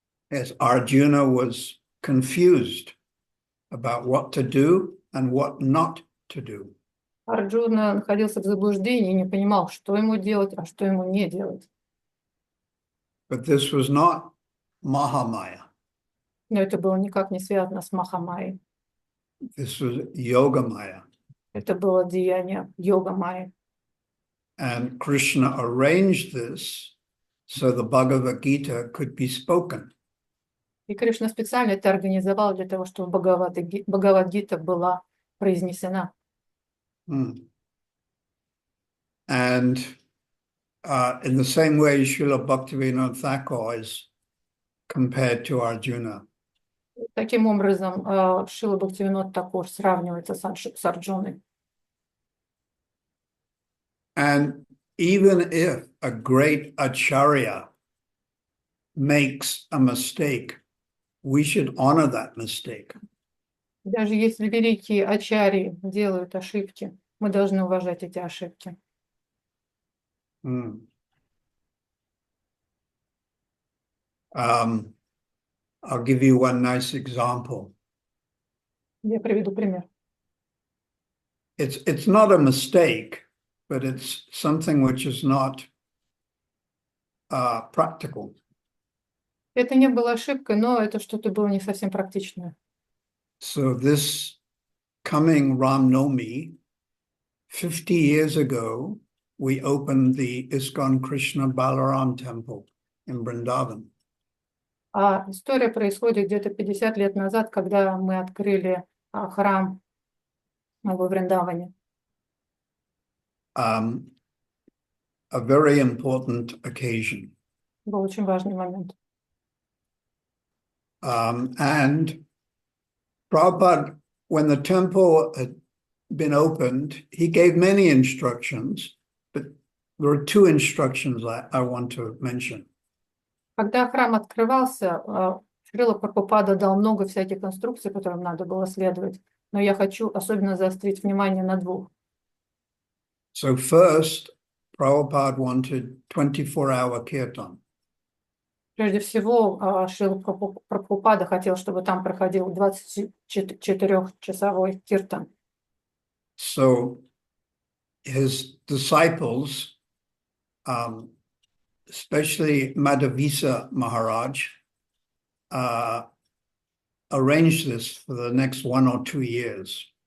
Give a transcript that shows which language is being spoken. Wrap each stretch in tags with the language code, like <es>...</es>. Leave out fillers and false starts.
<en>Yes, Arjuna was confused about what to do and what not to do.</en> <ru>Арджуна находился в заблуждении и не понимал, что ему делать, а что ему не делать.</ru> <en>But this was not Mahamaya.</en> <ru>Но это было никак не связано с Махамайей.</ru> <en>This was Yoga Maya.</en> <ru>Это было деяние Йога-майи.</ru> <en>And Krishna arranged this so the Bhagavad Gita could be spoken.</en> <ru>И Кришна специально это организовал для того, чтобы Бхагавад-гита была произнесена.</ru> <en>And in the same way, Srila Bhaktivinoda Thakur is compared to Arjuna.</en> <ru>Таким образом, Шрила Бхактивинод Такур сравнивается с Арджуной.</ru> <en>And even if a great acharya makes a mistake, we should honor that mistake.</en> <ru>Даже если великие ачарьи делают ошибки, мы должны уважать эти ошибки.</ru> <en>I'll give you one nice example.</en> <ru>Я приведу пример.</ru> <en>It's not a mistake, but it's something which is not practical.</en> <ru>Это не было ошибкой, но это что-то было не совсем практичное.</ru> <en>So this coming Ram Navami, 50 years ago, we opened the ISKCON Krishna Balaram temple in Vrindavan.</en> <ru>А история происходит где-то 50 лет назад, когда мы открыли храм во Вриндаване.</ru> <en>A very important occasion.</en> <ru>Был очень важный момент.</ru> <en>And Prabhupada, when the temple had been opened, he gave many instructions, but there are two instructions I want to mention.</en> <ru>Когда храм открывался, Шрила Прабхупада дал много всяких инструкций, которым надо было следовать, но я хочу особенно заострить внимание на двух.</ru> <en>So first, Prabhupada wanted 24-hour kirtan.</en> <ru>Прежде всего, Шрила Прабхупада хотел, чтобы там проходил 24-часовой киртан.</ru> <en>So his disciples, especially Madhavisa Maharaj, arranged this for the next 1 or 2 years.</en>